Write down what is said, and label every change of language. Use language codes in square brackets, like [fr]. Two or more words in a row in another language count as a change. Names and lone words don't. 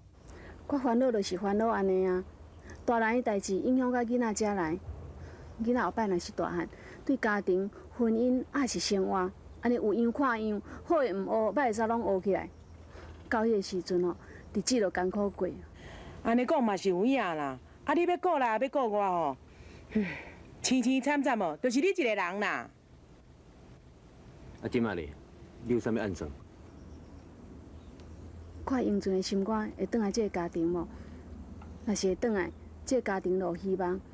[nan] 我烦恼就是烦恼安尼啊，大人的代志影响到囡仔遮来，囡仔后摆若是大汉，对家庭、婚姻还是生活，安尼有样看样，好的毋学，歹的煞拢学起来。到迄个时阵哦，日子就艰苦过。安尼讲嘛是有影啦，啊你要顾啦，要顾我吼，凄凄惨惨哦，就是你一个人啦。啊，即马咧，你有啥物暗算？看英俊的心肝会转来这个家庭无？若是会转来，这个家庭就有希望。